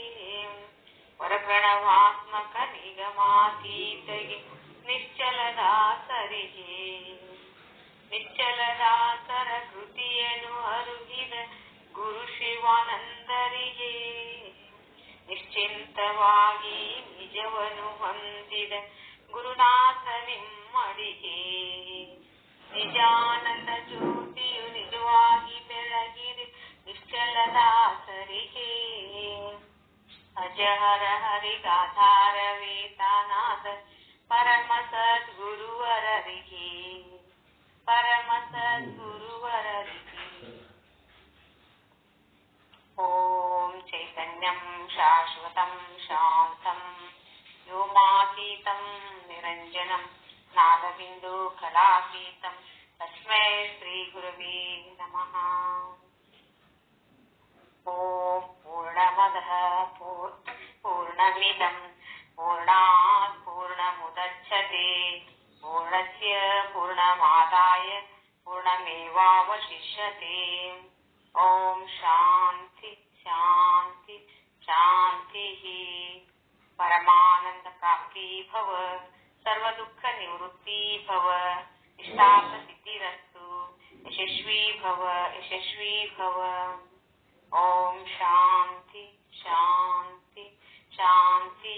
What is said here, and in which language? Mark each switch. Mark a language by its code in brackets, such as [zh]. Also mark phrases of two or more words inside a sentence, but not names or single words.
[kn] ಪರಪ್ರಣವಾತ್ಮಕ ನಿಗಮಾತೀತಗೆ, ನಿಶ್ಚಲದಾಸರಿಗೆ, ನಿಶ್ಚಲದಾಸರ ಕೃತಿಯನ್ನು ಅರುಹಿದ ಗುರು ಶಿವಾನಂದರಿಗೆ, ನಿಶ್ಚಿಂತವಾಗಿ ನಿಜವನ್ನು ಹೊಂದಿದ ಗುರುನಾಥ ನಿಮ್ಮಡಿಗೆ ನಿಜಾನಂದ ಜ್ಯೋತಿಯು ನಿಜವಾಗಿ ಬೆಳಗಿದೆ ನಿಶ್ಚಲದಾಸರಿಗೆ ಅಜಹರ ಹರಿಗಾಧಾರವೇ ತಾನಾದ ಪರಮ ಸದ್ಗುರುವರರಿಗೆ ಪರಮ ಸದ್ಗುರುವರರಿಗೆ [sa] ಓಂ ಚೈತನ್ಯಂ ಶಾಶ್ವತಂ ಶಾಂತಂ ವ್ಯೋಮಾತೀತಂ ನಿರಂಜನಂ ನಾದಬಿಂದು ಕಲಾತೀತಂ ತಸ್ಮೈ ಶ್ರೀ ಗುರವೇ ನಮಃ. ಓಂ ಪೂರ್ಣಮದಃ ಪೂರ್ಣಮಿದಂ ಪೂರ್ಣಾತ್ ಪೂರ್ಣಮುದಚ್ಯತೆ ಪೂರ್ಣಸ್ಯ ಪೂರ್ಣಮಾದಾಯ ಪೂರ್ಣಮೇವಾವಶಿಷ್ಯತೆ. ಓಂ ಶಾಂತಿ ಶಾಂತಿ ಶಾಂತಿ. ಪರಮಾನಂದ ಪ್ರಾಪ್ತಿ ಭವ, ಸರ್ವ ದುಃಖ ನಿವೃತ್ತಿ ಭವ, ಇಷ್ಟಾರ್ಥ ಸಿದ್ಧಿರಸ್ತು, ಯಶಸ್ವಿ ಭವ ಯಶಸ್ವಿ ಭವ. ಓಂ ಶಾಂತಿ ಶಾಂತಿ ಶಾಂತಿ.